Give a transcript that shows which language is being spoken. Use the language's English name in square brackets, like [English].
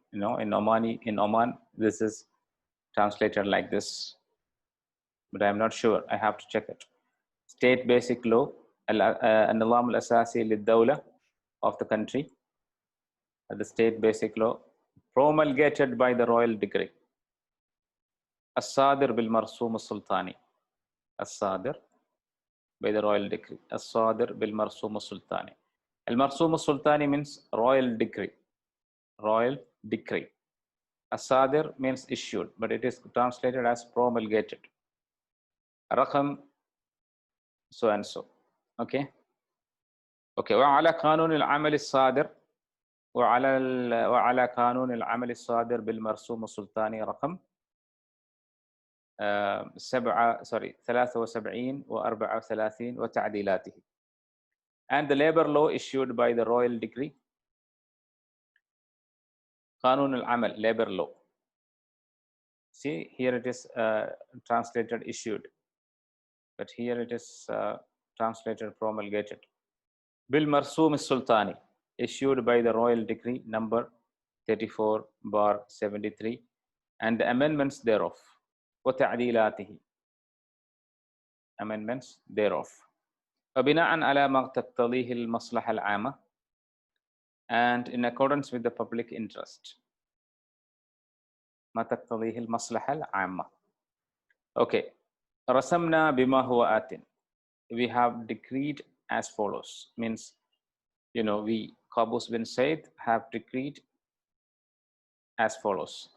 [English] In Oman, this is translated like this, but I'm not sure. I have to check it. State basic law, [Arabic] النظام الأساسي للدولة [English] of the country, the state basic law promulgated by the royal decree. [Arabic] الصادر بالمرسوم السلطاني. [English] الصادر by the royal decree. [Arabic] الصادر بالمرسوم السلطاني. المرسوم السلطاني [English] means royal decree. Royal decree. الصادر means issued, but it is translated as promulgated. [Arabic] رقم [English] so and so. [Arabic] Okay. وعلى قانون العمل الصادر وعلى قانون العمل الصادر بالمرسوم السلطاني رقم 73 و34 وتعديلاته. [English] And the labor law issued by the royal decree [Arabic] قانون العمل [English] labor law. See, here it is translated issued, but here it is translated promulgated. [Arabic] بالمرسوم السلطاني [English] issued by the royal decree number 34/73 and the amendments thereof وتعديلاته amendments thereof [Arabic] وبناء على ما تقتضيه المصلحة العامة [English] and in accordance with the public interest. [Arabic] ما تقتضيه المصلحة العامة. Okay. رسمنا بما هو آت. [English] We have decreed as follows. Means, we, Qaboos bin Said, have decreed as follows.